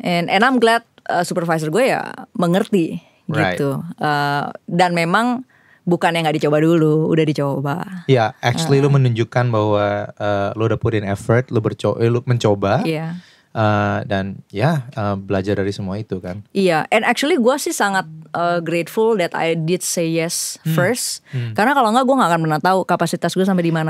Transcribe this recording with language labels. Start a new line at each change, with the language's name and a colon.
English: And I'm glad
Indonesian: supervisor gue ya mengerti. Gitu. Dan memang bukan yang nggak dicoba dulu, udah dicoba. Ya, actually lu menunjukkan bahwa lu udah
English: put in effort,
Indonesian: lu mencoba. Iya. Dan belajar dari semua itu kan.
English: Iya, and actually
Indonesian: gue sih sangat
English: grateful that I did say yes first.
Indonesian: Karena kalau nggak gue nggak akan pernah tahu kapasitas gue sampai di mana.